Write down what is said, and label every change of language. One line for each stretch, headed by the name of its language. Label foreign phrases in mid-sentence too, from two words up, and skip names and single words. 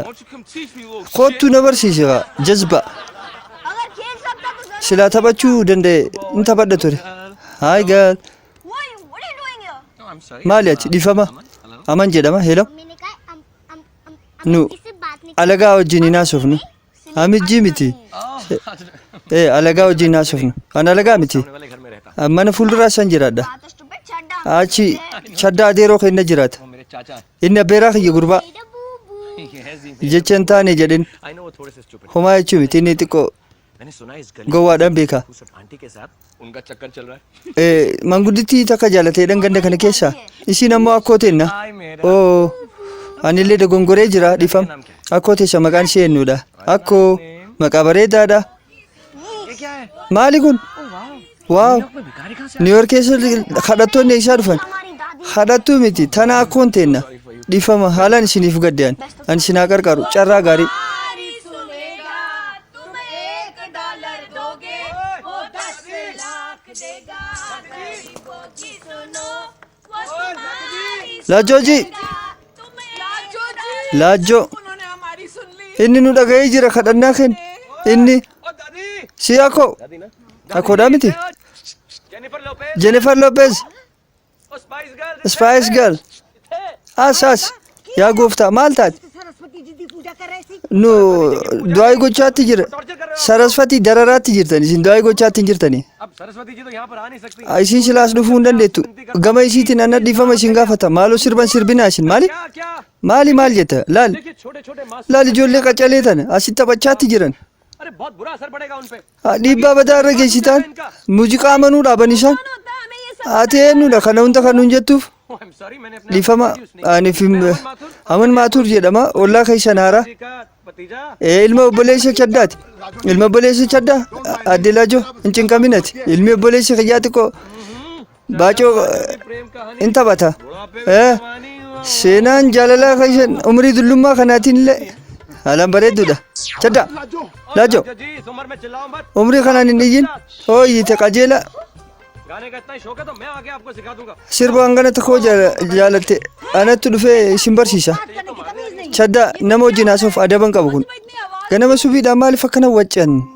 English: Why don't you come teach me, little
Oromo: kootu na barsiisa jazba
Hindi: अगर खेल सकता तो जरूर
Oromo: silaa taphachuu danda'e in taphadha ture haay gaal
English: What are you doing here? No, I'm sorry.
Oromo: maali ati dhiifama aman jedhama heelo
Hindi: मैंने कहा हम
Oromo: nu
Hindi: इससे बात नहीं
Oromo: alagaa wajjin hin haasofnu amijjii miti alagaa wajjin hin haasofnu an alagaa miti
Hindi: वाले घर में रहता
Oromo: mana fuulduraa san jiraadha
Hindi: बात तो stupid छड्डा
Oromo: achi chaddaa adeeroo keenna jiraata
Hindi: वो मेरे चाचा है
Oromo: inni abbeeraa kiyya gurbaa
Hindi: ये है जी
Oromo: jecha hin taane jedhin
English: I know
Hindi: वो थोड़े से स्टूपिड
Oromo: homaa jechuu miti inni xiqqoo
Hindi: मैंने सुना है इस गली
Oromo: gowwaadhaan beeka
Hindi: उस आंटी के साथ उनका चक्कर चल रहा है
Oromo: manguddittii takka jaalateedhan ganda kana keessa isiin ammoo akkoo teenna
Hindi: हाय मेरा
Oromo: oo anillee dogongoree jira dhiifam akkoo teessa maqaan ishee eenyudha akkoo maqaa bareedaadha
Hindi: ये क्या है
Oromo: maali kun waaw
Hindi: मैं भिखारी कहाँ से
Oromo: niiyoor keessa kadhattoonni isaa dhufan kadhattuu miti tana akkoon teenna dhiifama haalaan isiniif gaddean an isinaa qarqaru carraa gaarii
Hindi: तुम्हारी सुनेगा तुम $1 दोगे वो 10 लाख देगा गरीबों की सुनो वो तुम्हारी
Oromo: laajjooji
Hindi: तुम्हें
Oromo: laajjoo
Hindi: उन्होंने हमारी सुन ली
Oromo: inni nu dhaga'ee jira kadhannaa keen inni
Hindi: ओ दादी
Oromo: si akkoo
Hindi: दादी ना
Oromo: akkoodhaa miti
Hindi: जेनिफर लोपेज
Oromo: jennifer lopez
Hindi: ओ स्पाइस गर्ल
Oromo: spice girl as yaa gooftaa maal taate
Hindi: सरस्वती जी की पूजा कर रही थी
Oromo: nu du'aa gochaatti jira
Hindi: टॉर्चर कर रहे
Oromo: sarasfatii dararaatti jirtan isin du'aa gochaatti hin jirtani
Hindi: हो अब सरस्वती जी तो यहाँ पर आ नहीं सकती
Oromo: isiin silaas dhufuu hin dandeettu gama isiitiin anna dhiifama isin gaafata maaloo sirban sirbinaa isin maali
Hindi: क्या क्या
Oromo: maal jetta laal
Hindi: देखिए छोटे छोटे मास्क
Oromo: laal ijoollee qacalee tana asitti taphachaatti jiran
Hindi: अरे बहुत बुरा असर पड़ेगा उन पे
Oromo: dhiibbaa badaa irra geessitaan muuziqaa amanuu dhaaban isaan ati eenyudha kana hunda kan nuun jettuuf
English: Oh, I'm sorry
Hindi: मैंने अपने
Oromo: dhiifama aniif aman maatuur jedhama ollaa keessan haaraa
Hindi: जी का भतीजा
Oromo: ilma obboleessa chaddaati ilma obboleessa chaddaa adde laajoo hin cinqaminati ilmi obboleessa kiyyaa xiqqoo baacoo
Hindi: प्रेम कहानी
Oromo: in taphata
Hindi: बुढ़ापे में जवानी हुआ
Oromo: seenaan jaalalaa keessan umrii dullummaa kanaatiin illee haalaan bareedduudha chaddaa laajoo
Hindi: जी इस उम्र में चिल्लाओ मत
Oromo: umrii kanaan hin iyyin hooyyite qajeela
Hindi: गाने का इतना ही शौक है तो मैं आके आपको सिखा दूंगा
Oromo: sirba hangana tokkoo jaalatte anatti dhufee isin barsiisa chaddaa nama wajjin haasa'uuf adaban qabu kun ganama subiidhaan maaliif akkana waccan